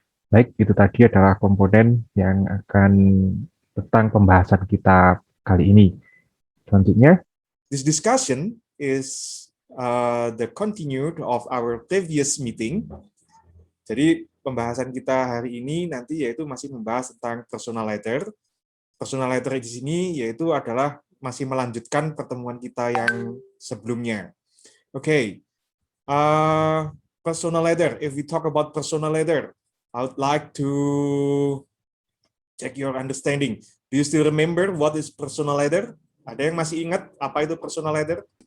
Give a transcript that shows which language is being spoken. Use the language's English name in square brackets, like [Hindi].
[Indonesian] Baik, itu tadi adalah komponen yang akan tentang pembahasan kita kali ini. Selanjutnya, [English] this discussion is the continued of our previous meeting. [Indonesian] Jadi pembahasan kita hari ini nanti yaitu masih membahas tentang personal letter. Personal letter di sini yaitu adalah masih melanjutkan pertemuan kita yang sebelumnya. [English] Okay, personal letter. If we talk about personal letter, I would like to check your understanding. Do you still remember what is personal letter? [Indonesian] Ada yang masih ingat apa itu personal letter?